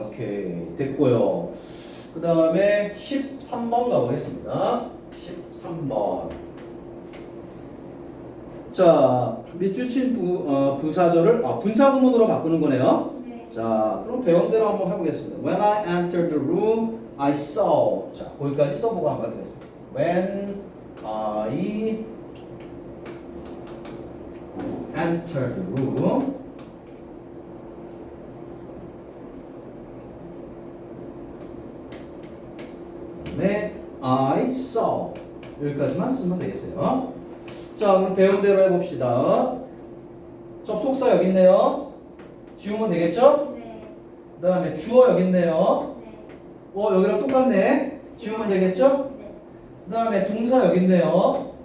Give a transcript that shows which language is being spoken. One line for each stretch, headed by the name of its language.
Korean: 오케이, 됐고요. 그 다음에 13번 가보겠습니다. 13번. 자, 밑줄친 부사절을 분사구문으로 바꾸는 거네요. 네. 자, 그럼 배운 대로 한번 해보겠습니다.
English: When I entered the room, I saw.
Korean: 자, 거기까지 써보고 한번 해보겠습니다.
English: When I entered the room, 네, I saw.
Korean: 여기까지만 쓰면 되겠어요. 자, 그럼 배운 대로 해봅시다. 접속사 여기 있네요. 지우면 되겠죠? 네. 그 다음에 주어 여기 있네요. 네. 여기랑 똑같네. 지우면 되겠죠? 네. 그 다음에 동사 여기 있네요.